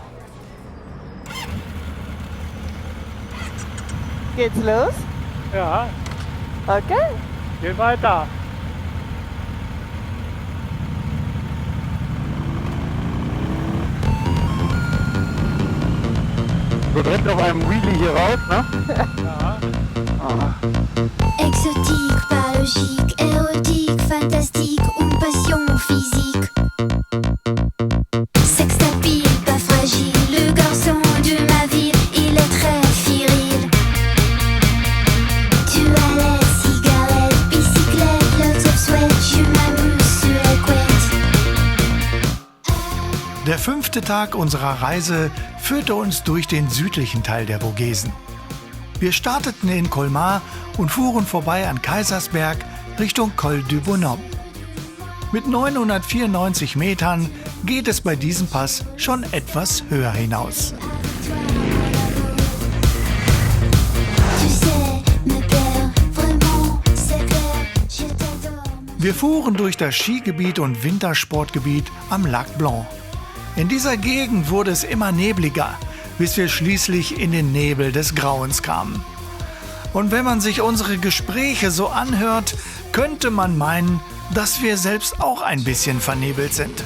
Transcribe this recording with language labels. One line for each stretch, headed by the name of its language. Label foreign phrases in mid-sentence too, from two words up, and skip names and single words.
German: Geht's los? Ja, Okay. geh weiter. So direkt auf einem Wheelie hier raus, ne?
French: Exotique, pas logique, érotique, fantastique, une passion physique. Sex tapis, pas fragile, le garçon de ma ville, il est très viril. Toilette, cigarette, bicyclette,
English: lots of sweat,
French: je m'amuse sur la couette.
German: Der 5. Tag unserer Reise führte uns durch den südlichen Teil der Vogesen. Wir starteten in Colmar und fuhren vorbei an Kaisersberg Richtung Col du Bonhomme. Mit 994 Metern geht es bei diesem Pass schon etwas höher hinaus.
French: Tu sais, me plaire, vraiment, c'est clair, je t'adore.
German: Wir fuhren durch das Skigebiet und Wintersportgebiet am Lac Blanc. In dieser Gegend wurde es immer nebliger, bis wir schließlich in den Nebel des Grauens kamen. Und wenn man sich unsere Gespräche so anhört, könnte man meinen, dass wir selbst auch ein bisschen vernebelt sind.